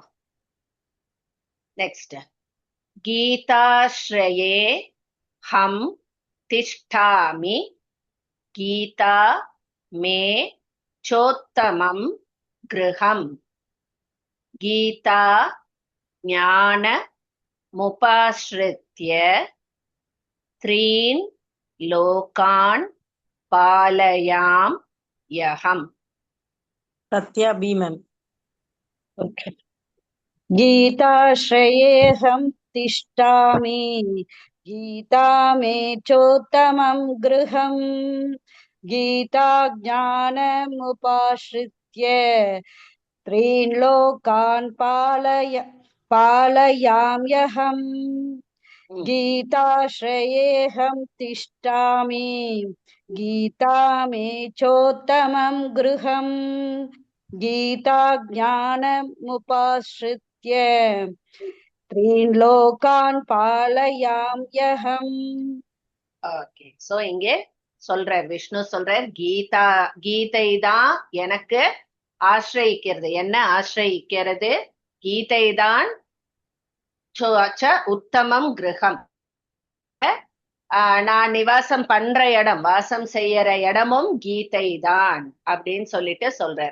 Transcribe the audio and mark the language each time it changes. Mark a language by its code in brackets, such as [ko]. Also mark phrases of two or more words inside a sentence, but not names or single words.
[sa] நெக்ஸ்ட், गीताश्रये हं तिष्ठामि गीता मे चोत्तमं गृहं गीता ज्ञान मुपाश्रित्य त्रीन् लोकान् पालयाम् यहम्. [ta] சத்யா பீமன். [en] Okay. [sa] गीताश्रयेऽहं तिष्ठामि गीता मे चोत्तमं गृहम् गीता ज्ञानमुपाश्रित्य त्रीन् लोकान् पालयाम्यहम्. गीताश्रयेऽहं तिष्ठामि गीता मे चोत्तमं गृहम् गीता ज्ञानमुपाश्रित्य त्रीन् लोकान् पालयाम्यहम्. [en] okay, so [ta] இங்கே சொல்றார், விஷ்ணு சொல்றார், கீதை தான் எனக்கு ஆசிரயிக்கிறது. என்ன ஆசிரயிக்கிறது? கீதை தான் உத்தமம் கிரகம். நான் நிவாசம் பண்ற இடம், வாசம் செய்யற இடமும் கீதை தான் அப்படின்னு சொல்றார்.